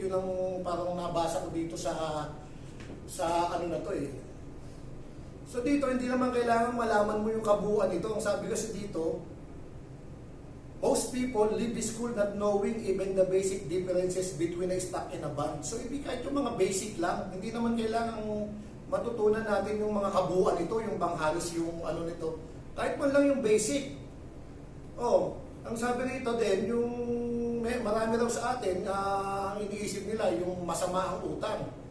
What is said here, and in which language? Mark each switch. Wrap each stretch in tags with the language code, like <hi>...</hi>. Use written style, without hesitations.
<tl>Yun ang parang nabasa ko dito sa ano na to eh. So dito hindi naman kailangan malaman mo yung kabuuan nito. Ang sabi kasi dito,</tl> <en>most people leave the school not knowing even the basic differences between a stock and a bond.</en> <tl>So ibig kahit yung mga basic lang, hindi naman kailangan matutunan natin yung mga kabuuan nito, yung halos yung ano nito. Kahit man lang yung basic. Oh, ang sabi rito din, yung marami raw sa atin, ang iniisip nila yung masama ang utang.</tl>